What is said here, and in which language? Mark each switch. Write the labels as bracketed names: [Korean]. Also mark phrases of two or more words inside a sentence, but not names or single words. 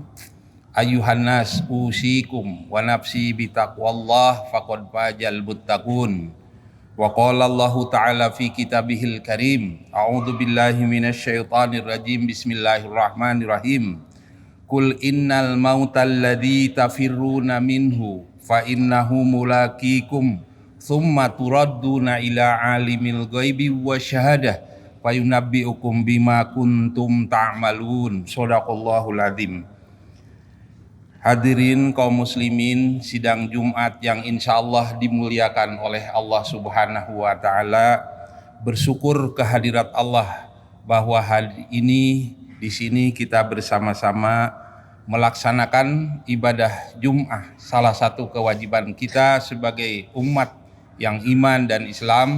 [Arabic] أيها الناس أوصيكم ونفسي بتقوى الله فقد فاز المتقون. وقال الله تعالى في كتابه الكريم أعوذ بالله من الشيطان الرجيم بسم الله الرحمن الرحيم. قل إن الموت الذي تفرون منه فإنه ملاقيكم ثم تردون إلى عالم الغيب والشهادة فينبئكم بما كنتم تعملون. صدق الله العظيم. [Indonesian] Hadirin kaum muslimin, sidang Jumat yang [Arabic] إن شاء الله [Indonesian] dimuliakan oleh Allah [Arabic] سبحانه وتعالى, [Indonesian] bersyukur kehadirat Allah bahwa hari ini di sini kita bersama-sama melaksanakan ibadah Jum'ah, salah satu kewajiban kita sebagai umat yang iman dan Islam.